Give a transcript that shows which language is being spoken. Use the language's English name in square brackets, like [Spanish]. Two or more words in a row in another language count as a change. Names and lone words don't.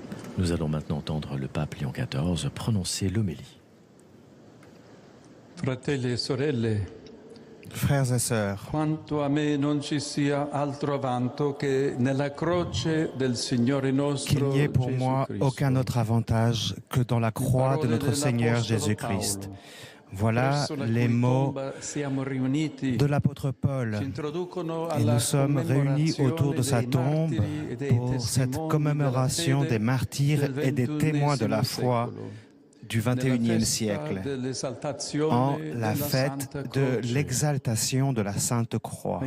[French] Nous allons maintenant entendre le pape Léon XIV prononcer l'homélie. [Italian] Fratelli e sorelle, [French] Frères et sœurs, [Italian] quanto a me non ci sia altro vanto che nella croce del Signore [French] qu'il [Italian] nostro [French] n'y ait pour [Italian] Gesù [French] moi [Italian] Cristo. [French] aucun autre avantage que dans la croix de notre Seigneur Jésus-Christ. Voilà les mots de l'apôtre Paul. Et nous sommes réunis autour de sa tombe pour cette commémoration des martyrs et des témoins de la foi du XXIe siècle, en la fête de l'exaltation de la Sainte Croix.